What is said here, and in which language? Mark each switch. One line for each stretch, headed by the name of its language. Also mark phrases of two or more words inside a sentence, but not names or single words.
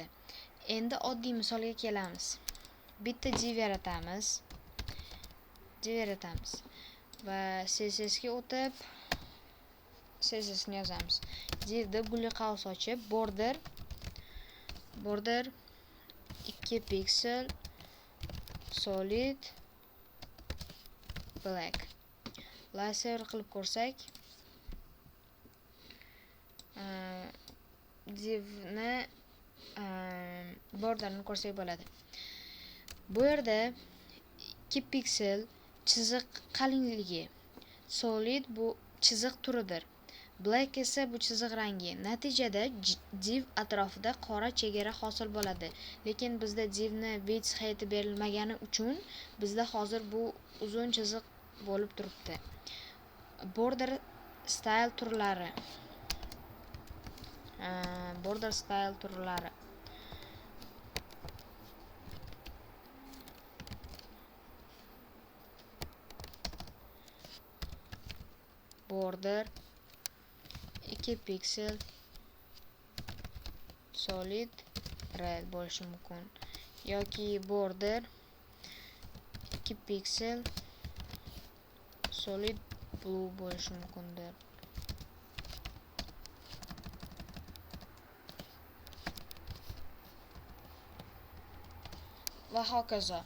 Uzbek: Endi oddiy misolga kelamiz. Bitta div yaratamiz va CSSga o'tib CSSni yozamiz. Divda guli qavs ochib border 2 piksel
English: solid black laser
Uzbek: qilib ko'rsak, divni borderni ko'rsak bo'ladi. Bu yerda 2 piksel chiziq qalinligi, solid bu chiziq turidir, black esa bu chiziq rangi. Natijada div atrofida qora chegara hosil bo'ladi. Lekin bizda divni
English: width height
Uzbek: berilmagani uchun bizda hozir bu uzun chiziq bo'lib turibdi.
English: Border style turlari. Border border
Uzbek: 2 piksel
English: solid red
Uzbek: bo'lishi mumkin yoki border 2 piksel
English: solid blue
Uzbek: bo'lishi mumkindir. Va hokazo.